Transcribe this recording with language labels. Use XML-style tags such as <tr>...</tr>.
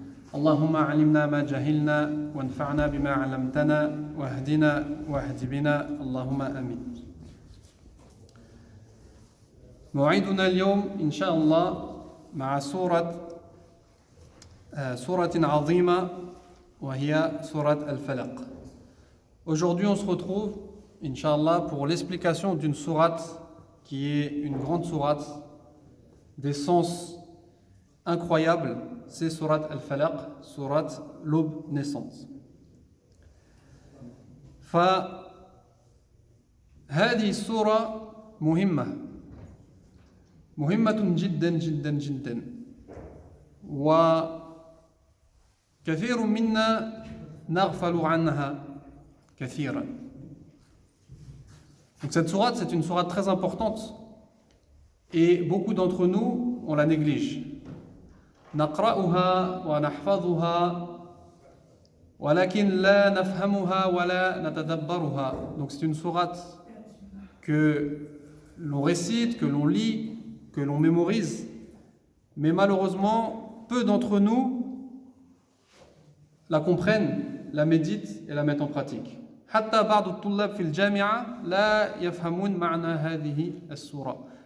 <ar>اللهم علمنا ما جهلنا وانفعنا بما علمتنا واهدنا واهد بنا اللهم آمين. موعدنا اليوم إن شاء الله مع سورة عظيمة وهي سورة الفلق.</ar> <fr>Aujourd'hui on se retrouve, Inch'Allah, pour l'explication d'une sourate qui est une grande sourate d'essence incroyable, c'est sourate al-Falaq, sourate l'aube naissante.</fr> <ar>فهذه السورة مهمة جدا جدا جدا، وكثير منا نغفل عنها كثيرا.</ar> <fr>Donc cette sourate, c'est une sourate très importante et beaucoup d'entre nous, on la néglige.</fr> <ar>نقرأها ونحفظها ولكن لا نفهمها ولا نتدبرها.</ar> <fr>Donc c'est une sourate que l'on récite, que l'on lit, que l'on mémorise, mais malheureusement, peu d'entre nous la comprennent, la méditent et la mettent en pratique.</fr> <ar>حتى بعض الطلاب في الجامعة لا يفهمون معنى هذه السورة.</ar>